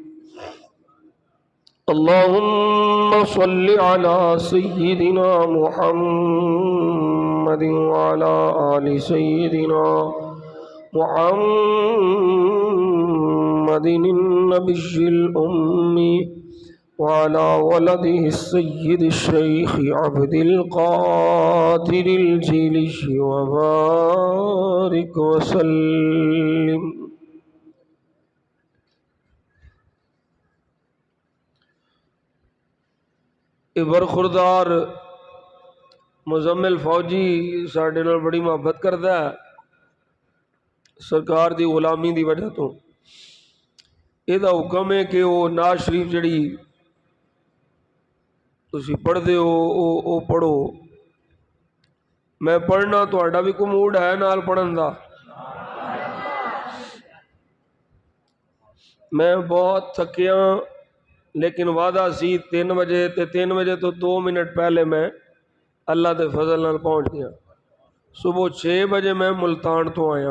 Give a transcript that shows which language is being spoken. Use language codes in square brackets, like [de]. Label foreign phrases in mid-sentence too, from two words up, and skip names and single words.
[ar] اللهم صل على سيدنا محمد وعلى آل سيدنا محمد النبي الأمي وعلى ولده السيد الشيخ عبد القادر الجيلي وبارك وسلم. [pa] برخوردار مزمل فوجی ساڈے نال بڑی محبت کردا ہے سرکار دی غلامی دی وجہ تو. [ur] یہ حکم ہے کہ وہ نعت شریف [pa] جڑی تسی پڑھ دے ہو پڑھو. میں پڑھنا تہاڈا بھی کوئی موڈ ہے نال پڑھن دا؟ میں بہت تھکیا لیکن وعدہ سی 3 بجے تے 3 بجے تو 2 منٹ پہلے میں اللہ دے فضل نال پہنچ گیا. صبح 6 بجے میں ملتان تو آیا.